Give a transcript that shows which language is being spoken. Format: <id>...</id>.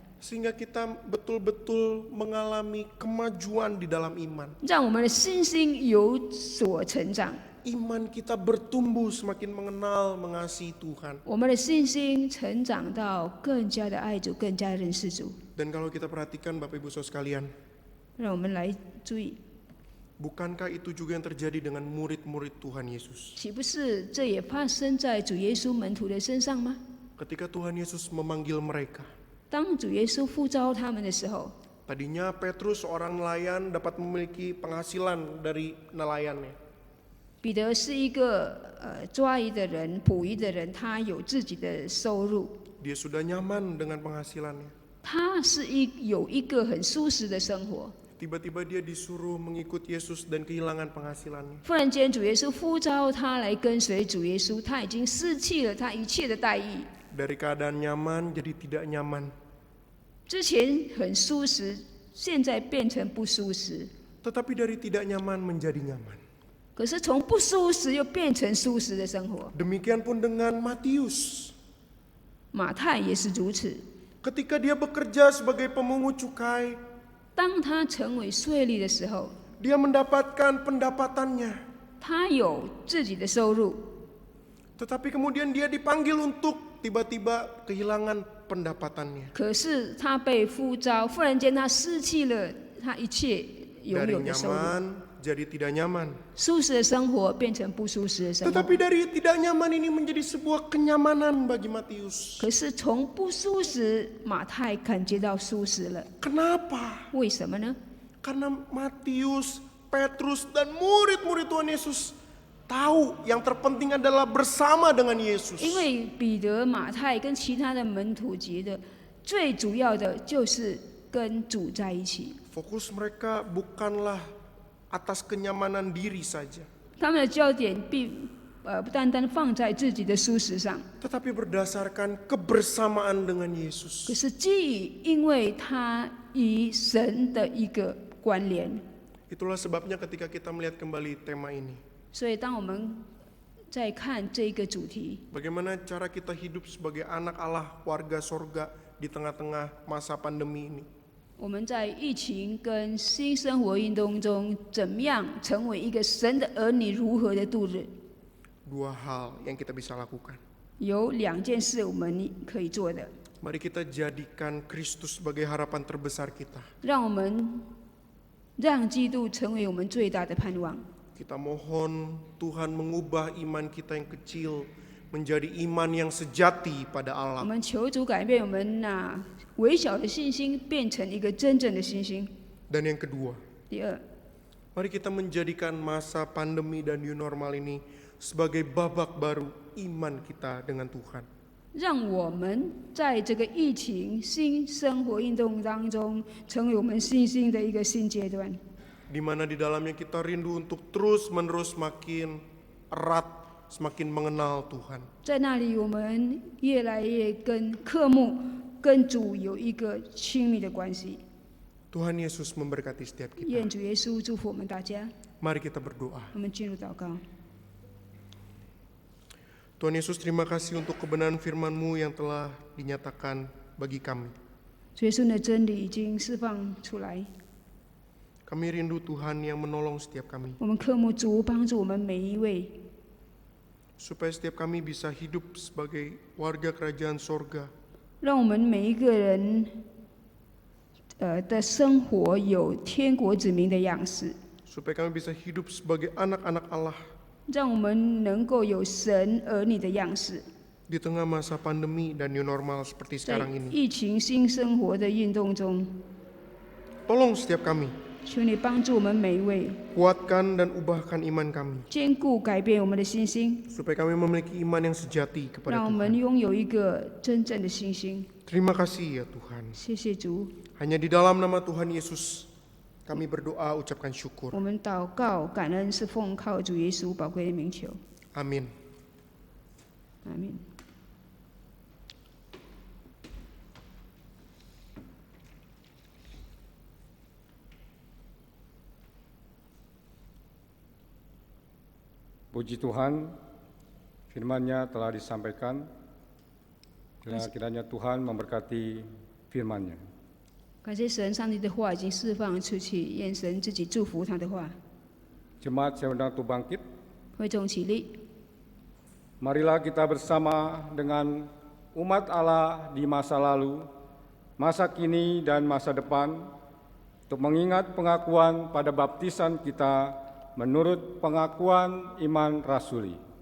<id>Sehingga kita betul-betul mengalami kemajuan di dalam iman.</id> <zh>让我们的信心有所成长，</zh> <id>Iman kita bertumbuh semakin mengenal, mengasihi Tuhan.</id> <zh>我们的信心成长到更加的爱主，更加认识主。</zh> <id>Dan kalau kita perhatikan Bapak Ibu Saudara sekalian,</id> <zh>让我们来注意，</zh> <id>bukankah itu juga yang terjadi dengan murid-murid Tuhan Yesus?</id> <zh>岂不是这也发生在主耶稣门徒的身上吗？</zh> <id>Ketika Tuhan Yesus memanggil mereka,</id> <zh>当主耶稣呼召他们的时候，</zh> <id>tadinya Petrus seorang nelayan dapat memiliki penghasilan dari nelayannya.</id> <zh>彼得是一个抓鱼的人、捕鱼的人，他有自己的收入，</zh> <id>Dia sudah nyaman dengan penghasilannya.</id> <zh>他是有一个很舒适的生活。</zh> <id>Tiba-tiba dia disuruh mengikut Yesus dan kehilangan penghasilannya.</id> <zh>忽然间，主耶稣呼召他来跟随主耶稣，他已经失去了他一切的待遇。</zh> <id>Dari keadaan nyaman jadi tidak nyaman.</id> <zh>之前很舒适，现在变成不舒适。</zh> <id>Tetapi dari tidak nyaman menjadi nyaman.</id> <zh>可是从不舒适又变成舒适的生活。</zh> <id>Demikian pun dengan Matius.</id> <zh>马太也是如此。</zh> <id>Ketika dia bekerja sebagai pemungut cukai,</id> <zh>当他成为税吏的时候，</zh> <id>dia mendapatkan pendapatannya.</id> <zh>他有自己的收入，</zh> <id>Tetapi kemudian dia dipanggil untuk tiba-tiba kehilangan pendapatannya.</id> <zh>可是他被呼召，忽然间他失去了他一切拥</zh> <id>Dari</id> <zh>有的收入。</zh> <id>nyaman jadi tidak nyaman.</id> <zh>舒适的生活变成不舒适的生活。</zh> <id>Tetapi dari tidak nyaman ini menjadi sebuah kenyamanan bagi Matius.</id> <zh>可是从不舒适，马太感觉到舒适了。</zh> <id>Kenapa?</id> <zh>为什么呢？</zh> <id>Karena Matius, Petrus, dan murid-murid Tuhan Yesus tahu yang terpenting adalah bersama dengan</id> <zh>因</zh> <id>Yesus.</id> <zh>为彼得、马太跟其他的门徒觉得，最主要的就是跟主在一起。</zh> <id>Fokus mereka bukanlah atas kenyamanan diri saja,</id> <zh>他们的焦点不单单放在自己的舒适上，</zh> <id>tetapi berdasarkan kebersamaan dengan</id> <zh>可</zh> <id>Yesus.</id> <zh>是基于因为他与神的一个关联。</zh> <id>Itulah sebabnya ketika kita melihat kembali tema ini,</id> <zh>所以当我们在看这个主题，</zh> <id>bagaimana cara kita hidup sebagai anak Allah, warga sorga di tengah-tengah masa pandemi ini.</id> <zh>我们在疫情跟新生活运动中，怎么样成为一个神的儿女，如何的度日？</zh> <id>Dua hal yang kita bisa lakukan.</id> <zh>有两件事我们可以做的，</zh> <id>Mari kita jadikan Kristus sebagai harapan terbesar kita.</id> <zh>让我们让基督成为我们最大的盼望。</zh> <id>Kita mohon Tuhan mengubah iman kita yang kecil menjadi iman yang sejati pada</id> <zh>我</zh> <id>Allah.</id> <zh>们求主改变我们微小的信心，变成一个真正的信心。</zh> <id>Dan yang kedua,</id> <zh>第二，</zh> <id>mari kita menjadikan masa pandemi dan new normal ini sebagai babak baru iman kita dengan Tuhan.</id> <zh>让我们在这个疫情新生活运动当中，成为我们信心的一个新阶段。</zh> <id>Di mana di dalamnya kita rindu untuk terus-menerus semakin erat, semakin mengenal Tuhan.</id> <zh>在那里，我们越来越跟科目、跟主有一个亲密的关系。</zh> <id>Tuhan Yesus memberkati setiap</id> <zh>愿</zh> <id>kita.</id> <zh>主耶稣祝福我们大家。</zh> <id>Mari kita berdoa.</id> <zh>我们进入祷告。</zh> <id>Tuhan Yesus, terima kasih untuk kebenaran firman-Mu yang telah dinyatakan bagi kami.</id> <zh>主耶稣的真理已经释放出来，</zh> <id>Kami rindu Tuhan yang menolong setiap kami,</id> <zh>我们科目主帮助我们每一位，</zh> <id>supaya setiap kami bisa hidup sebagai warga kerajaan sorga,</id> <zh>让我们每一个人的生活有天国子民的样式，</zh> <id>supaya kami bisa hidup sebagai anak-anak Allah</id> <zh>让我们能够有神儿女的样式。</zh> <id>di tengah masa pandemi dan new normal seperti</id> <zh>在</zh> <id>sekarang ini.</id> <zh>疫情新生活的运动中，</zh> <id>Tolong setiap kami,</id> <zh>求你帮助我们每一位，</zh> <id>kuatkan dan ubahkan iman kami,</id> <zh>坚固改变我们的信心，</zh> <id>supaya kami memiliki iman yang sejati kepada</id> <zh>让我们</zh> <id>Tuhan.</id> <zh>拥有一个真正的信心。</zh> <id>Terima kasih ya Tuhan.</id> <zh>谢谢主，</zh> <id>Hanya di dalam nama Tuhan Yesus, kami berdoa ucapkan syukur.</id> <zh>我们祷告感恩是奉靠主耶稣宝贵的名求，</zh> <id>Amin.</id> <zh>阿门。</zh> <id>Puji Tuhan, firman-Nya telah disampaikan. Kiranya Tuhan memberkati firman-Nya.</id> <zh>感谢神，上帝的话已经释放出去，愿神自己祝福他的话。</zh> <id>Jemaat saya undang untuk bangkit.</id> <zh>会众起立，</zh> <id>Marilah kita bersama dengan umat Allah di masa lalu, masa kini dan masa depan, untuk mengingat pengakuan pada baptisan kita menurut pengakuan iman rasuli.</id>